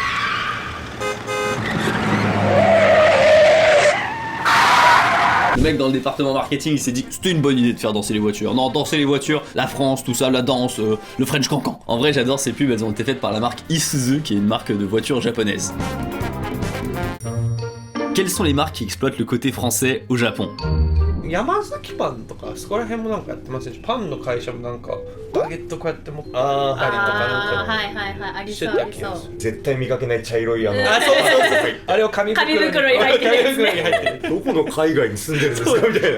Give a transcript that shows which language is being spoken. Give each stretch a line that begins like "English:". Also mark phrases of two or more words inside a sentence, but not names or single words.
French: Le mec dans le département marketing il s'est dit que c'était une bonne idée de faire danser les voitures. Non, danser les voitures, la France, tout ça, la danse, le French Cancan. En vrai j'adore ces pubs, elles ont été faites par la marque Isuzu qui est une marque de voitures japonaise. Quelles sont les marques qui exploitent le côté français au Japon?
Japanese: 山崎パンとかそこら辺もなんかやってますし、パンの会社もなんかバゲットこうやって持ってたりとかなんかはいはいはいありしてそうありそうた気がする。絶対見かけない茶色いあ、そうそうそう。あれを紙袋に紙袋に入ってるやつね紙袋に入ってる。どこの海外に住んでるんですかみたいな